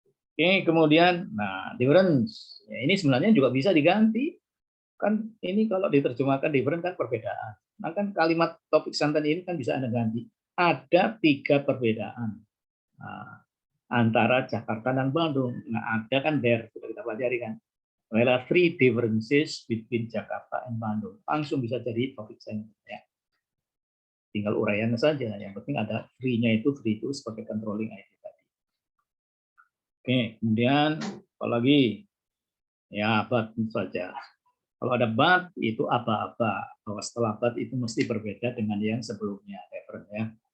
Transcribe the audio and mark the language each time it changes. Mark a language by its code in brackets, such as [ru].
[id] Oke, kemudian, nah difference, ya, ini sebenarnya juga bisa diganti. Kan ini kalau diterjemahkan different kan perbedaan. Nah kan kalimat topik santan ini kan bisa Anda ganti. Ada 3 perbedaan antara Jakarta dan Bandung. Nah ada kan there, sudah kita pelajari kan. [en] There are 3 differences between Jakarta and Bandung. [id] Langsung bisa jadi topik sentence ya. Tinggal uraiannya saja. Yang penting ada 3-nya itu sebagai controlling idea tadi. Oke, kemudian apalagi ya but saja. Kalau ada but itu apa-apa. Bahwa setelah but itu mesti berbeda dengan yang sebelumnya. Different ya.